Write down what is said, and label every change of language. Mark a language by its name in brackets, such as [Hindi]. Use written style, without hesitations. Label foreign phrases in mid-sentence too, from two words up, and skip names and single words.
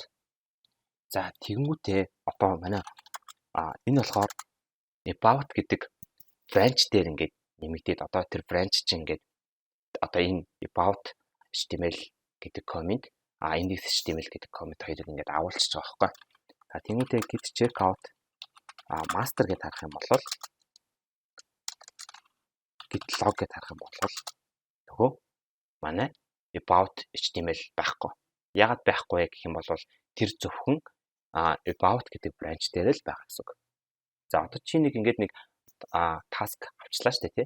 [Mongolian] За тэгмүүдээ одоо манай энэ болохоор about гэдэг branch дээр ингээд нэмэгдээд одоо тэр branch чинь ингээд одоо энэ [English] about HTML [Mongolian] гэдэг [English] comment index HTML [Mongolian] гэдэг comment хоёрыг ингээд агуулчихж байгаа байхгүй. За тэгмүүдээ [English] git checkout master [Mongolian] гэж харах юм бол [English] git log [Mongolian] гэж харах юм бол нөгөө манай [English] about HTML [Mongolian] байхгүй. Яагаад байхгүй гэх юм бол тэр зөвхөн about гэдэг branch дээр л байгаа гэсэн үг. За одоо чи нэг ингээд нэг task авчлаа шүү дээ тий.